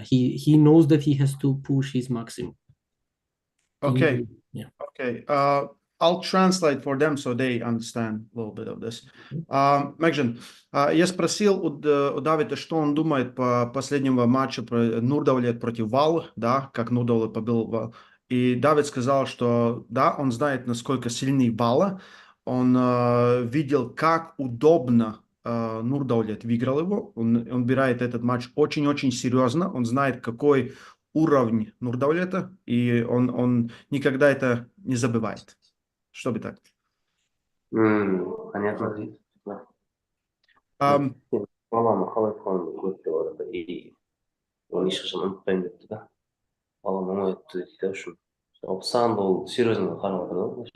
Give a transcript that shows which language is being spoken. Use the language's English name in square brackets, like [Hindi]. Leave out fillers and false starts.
[English] Yeah, he knows that he has to push his maximum. Okay. Okay. I'll translate for them so they understand a little bit of this. [Russian] Мегжан, я спросил у Давида, что он думает по последнему матчу Нурдаулет против Валы, да, как Нурдаулет побил Вал. И Давид сказал, что да, он знает, насколько сильный Вала. Он видел, как удобно Нурдаулет выиграл его. Он убирает этот матч очень-очень серьезно. Он знает, какой уровень Нурдаулета, и он никогда это не забывает. Что бы так? Понятно. [Kazakh] Баланы қалай қойғанын көріп деп отырды и оны ешқашан ұмытпаймын депті да. Балам оңай өтті дейді үшін. Саған да ол серьезно қарап отыр да.